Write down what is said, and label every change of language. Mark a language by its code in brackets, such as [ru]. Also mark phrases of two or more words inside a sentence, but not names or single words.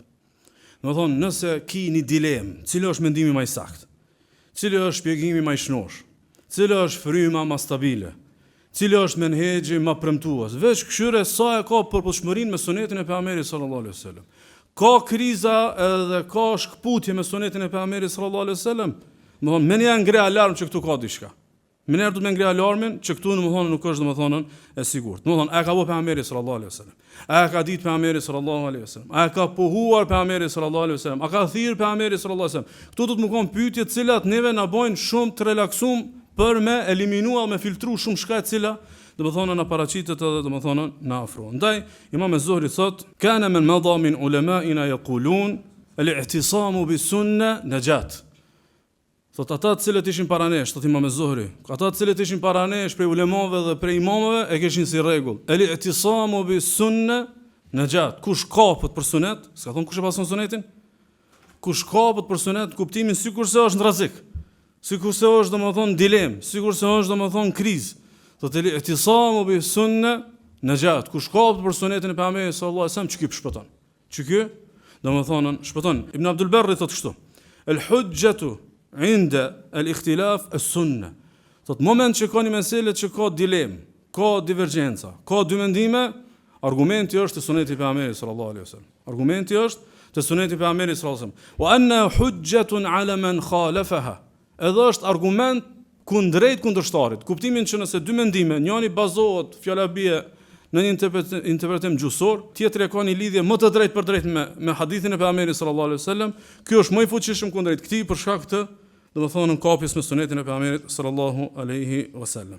[sq] Domethënë, nëse ki një dilemë, cili është mendimi më i saktë, cili është shpjegimi më i shnosh, cili është fryma më stabile, cili është menhexhi më premtues, veç këshyre sa e ka përputhshmërinë me sunetin e pejgamberit [ar] صلى الله عليه وسلم. [sq] ka kriza edhe ka shkputje me sunetin e pejgamberit [ar] صلى الله عليه وسلم, [sq] domethënë më një ngre alarm që këtu ka diçka. Më njerë du të me ngre alarmin që këtu nuk është domethënë e sigurt. Domethënë a ka bë pejgamberi [ar] صلى الله عليه وسلم? [sq] A ka ditë pejgamberi [ar] صلى الله عليه وسلم? [sq] A ka pohuar pejgamberi [ar] صلى الله عليه وسلم? [sq] A ka thirr pejgamberi [ar] صلى الله عليه وسلم? [sq] Këtu do të më kon pyetje të cilat neve na bojnë shumë të relaksum për me eliminua, me filtru shumë shka e cila domethënë na paraqitet edhe domethënë na afrohen. Ndaj Imam az-Zuhri thot: [ar] "كان من مضى من علمائنا يقولون الاعتصام بالسنة نجاة." [sq] Thot ata të cilët ishin para nesh, thot Imam az-Zuhri, ata të cilët ishin para nesh prej ulemave dhe prej imamëve e kishin si rregull: [ar] "الاعتصام بالسنة نجاة." [sq] Kush kapet për sunet, s'ka thon kush e pason sunetin? Kush kapet për sunet, kuptimin sikurse është në rrezik, sikurse është domethënë dilem, sikurse është domethënë krizë. [ar] Thot الاعتصام بالسنة نجاة. [sq] Kush kapet për sunetin e pejgamberit [ar] صلى الله عليه وسلم, [sq] çka shpëton. Çka? Domethënë shpëton. Ibn Abdul Barri thot kështu: [ar] "الحجة عند الاختلاف السنة." [sq] Thot moment që ka një meselë që ka dilem, ka divergjenca, ka dy mendime, argumenti është te suneti i pejgamberit [ar] صلى الله عليه وسلم. [sq] Argumenti është te suneti i pejgamberit [ar] صلى الله عليه وسلم. وأنها حجة على من خالفها. [sq] Edhe është argument kundrejt kundërshtarit. Kuptimin që nëse dy mendime, njëri bazohet fjala bie në një interpretim gjusor, tjetri ka një lidhje më të drejtë për drejtë me hadithin e pejgamberit [ar] صلى الله عليه وسلم, [sq] ky është më i fuqishëm kundrejt këtij për shkak të domethënë kapjes me sunetin e pejgamberit [ar] صلى الله عليه وسلم.